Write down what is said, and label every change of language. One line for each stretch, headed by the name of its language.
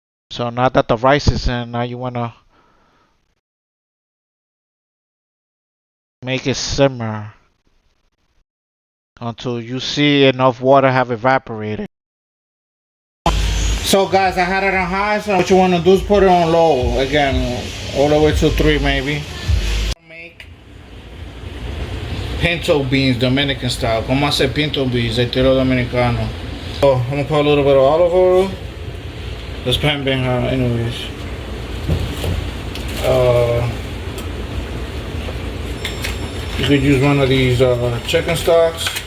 English: So now that the rice is in, now you want to make it simmer until you see enough water have evaporated. So guys, I had it on high, so what you want to do is put it on low. Again, all the way to 3 maybe. Make pinto beans, Dominican style.
Spanish: Como hace pinto beans, estilo dominicano.
English: So I'm going to put a little bit of olive oil. This pan being hot anyways. You could use one of these chicken stocks.